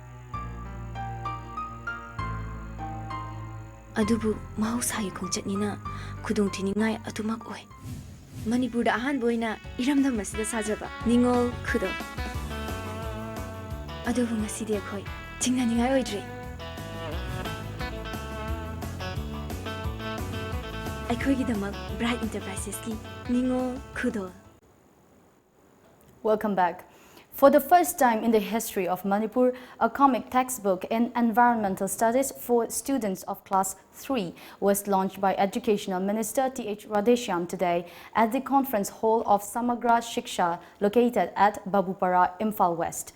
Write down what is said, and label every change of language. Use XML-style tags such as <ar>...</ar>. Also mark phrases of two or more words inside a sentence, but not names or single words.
<mni>ꯑꯗꯨꯕꯨ ꯃꯍꯧꯁꯥꯒꯤ ꯈꯣꯡꯆꯠꯅꯤꯅ ꯈꯨꯗꯣꯡꯊꯤꯅꯤꯡꯉꯥꯏ ꯑꯗꯨꯃꯛ ꯑꯣꯏ ꯃꯅꯤꯄꯨꯔꯗ ꯑꯍꯥꯟꯕ ꯑꯣꯏꯅ ꯏꯔꯝꯗꯝ ꯑꯁꯤꯗ ꯁꯥꯖꯕ ꯅꯤꯡꯉꯣꯜ ꯈꯨꯗꯣꯜ ꯑꯗꯨꯕꯨ ꯉꯁꯤꯗꯤ ꯑꯩꯈꯣꯏ ꯆꯤꯡꯅꯅꯤꯡꯉꯥꯏ ꯑꯣꯏꯗ꯭ꯔꯤ ꯑꯩꯈꯣꯏꯒꯤꯗꯃꯛ ꯕ꯭ꯔꯥꯏꯠ ꯏꯟꯇꯔꯄ꯭ꯔꯥꯏꯁꯦꯁꯀꯤ ꯅꯤꯡꯉꯣꯜ ꯈꯨꯗꯣꯜ.</mni> <en>Welcome back. For the first time in the history of Manipur, a comic textbook in environmental studies for students of class 3 was launched by Educational Minister T.H. Radheshyam today at the conference hall of Samagra Shiksha located at Babupara, Imphal West.</en>